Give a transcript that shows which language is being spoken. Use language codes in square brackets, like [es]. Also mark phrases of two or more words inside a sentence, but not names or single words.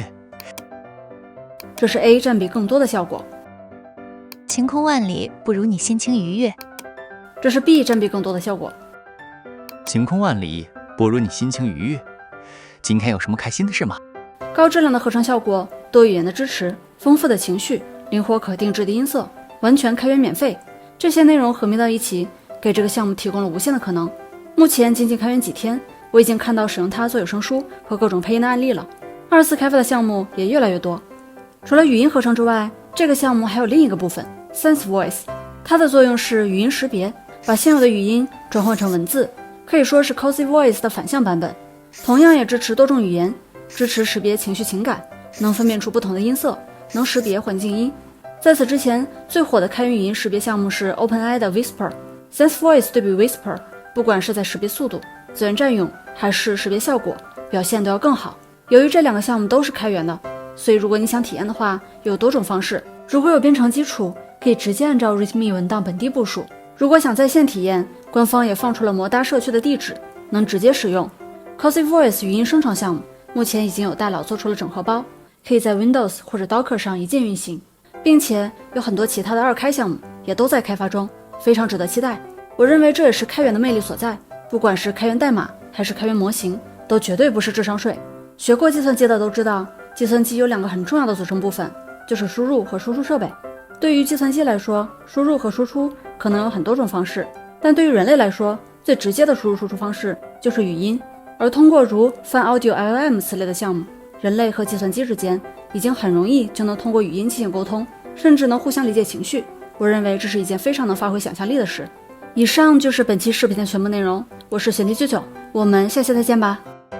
[zh] 這是 A 佔比更多的效果。晴空萬里不如你心情愉悅。這是 B 佔比更多的效果。晴空萬里不如你心情愉悅。今天有什麼開心的事嗎？高質量的合成效果，多語言的支持，豐富的情緒，靈活可定制的音色，完全開源免費，這些內容合併到一起，給這個項目提供了無限的可能。目前僅僅開源幾天，我已經看到使用它做有聲書和各種配音的案例了。2次開發的項目也越來越多。除了語音合成之外，這個項目還有另一個部分 Sense Voice，它的作用是語音識別，把現有的語音轉換成文字，可以說是 Cozy Voice 的反向版本。同樣也支持多種語言，支持識別情緒情感，能分辨出不同的音色，能識別環境音。在此之前，最火的開源語音識別項目是 OpenAI 的 Whisper。Sense Voice 對比 Whisper， 不管是在識別速度、資源佔用還是識別效果，表現都要更好。由於這2個項目都是開源的，所以如果你想體驗的話，有多種方式。如果有編程基礎，可以直接按照 README 文檔本地部署。如果想在線體驗，官方也放出了摩搭社區的地址，能直接使用。Cozy Voice 語音生成項目目前已經有大佬做出了整合包，可以在 Windows 或者 Docker 上一鍵運行，並且有很多其他的2開項目也都在開發中，非常值得期待。我認為這也是開源的魅力所在，不管是開源代碼還是開源模型，都絕對不是智商稅。學過計算機的都知道，計算機有2個很重要的組成部分，就是輸入和輸出設備。對於計算機來說，輸入和輸出可能有很多種方式， 但对于人类来说，最直接的输入输出方式就是语音。而通过如 FunAudio LLM 此类的项目，人类和计算机之间已经很容易就能通过语音进行沟通，甚至能互相理解情绪。我认为这是一件非常能发挥想象力的事。以上就是本期视频的全部内容，我是玄弟舅舅，我们下期再见吧。